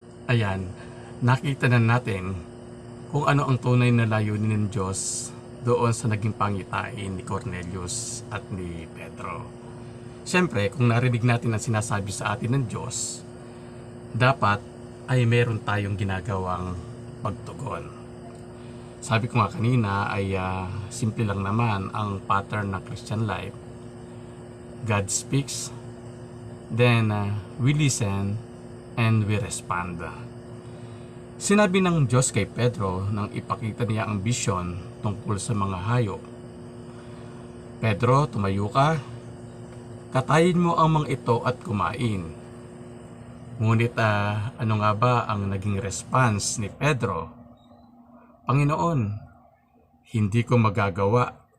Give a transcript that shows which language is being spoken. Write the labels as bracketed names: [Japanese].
[Filipino] Ayan, nakita na natin kung ano ang tunay na layunin ng Diyos doon sa naging pangitain ni Cornelius at ni Pedro. Siyempre, kung narinig natin ang sinasabi sa atin ng Diyos, dapat ay meron tayong ginagawang pagtugon. Sabi ko nga kanina ay simple lang naman ang pattern ng Christian life. [English] God speaks, then we listen and we respond. [Filipino] Sinabi ng Diyos kay Pedro nang ipakita niya ang vision tungkol sa mga hayop. Pedro, tumayo ka, katayin mo ang mga ito at kumain. Ngunit ano nga ba ang naging response ni Pedro? Panginoon, hindi ko magagawa